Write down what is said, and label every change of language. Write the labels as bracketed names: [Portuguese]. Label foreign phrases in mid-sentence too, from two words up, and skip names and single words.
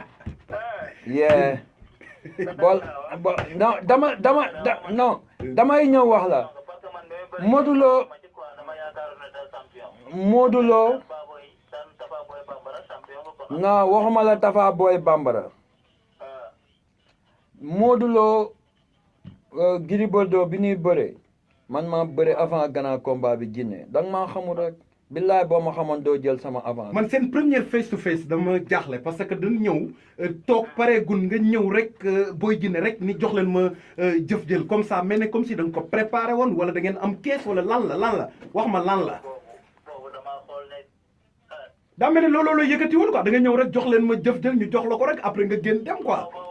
[Wolof] damay ñëw wax la Modou Lo non waxuma la Tafa Boy Bambara Modou Lo Gris Bordeaux bi ñuy bëre man maa bëre [French] avant grand combat [Wolof] bi Djiné danga maa xamul rek billaay boo ma xamoon doo jël sama avance. man seen première [English] face to face [Wolof] dama jaaxle [French] parce que [Wolof] dañ ñëw toog pareegul nga ñëw rek Boy Djiné rek ni jox leen ma jëf jël [French] comme ça [Wolof] mel ne [French] comme si [Wolof] da nga ko préparé woon wala da ngeen am kees wala lan la wax ma lan la. daa mel ne looloo la yëkkati woon quoi da nga ñëw rek jox leen ma jëf jël ñu jox la ko rek après nga génn dem quoi.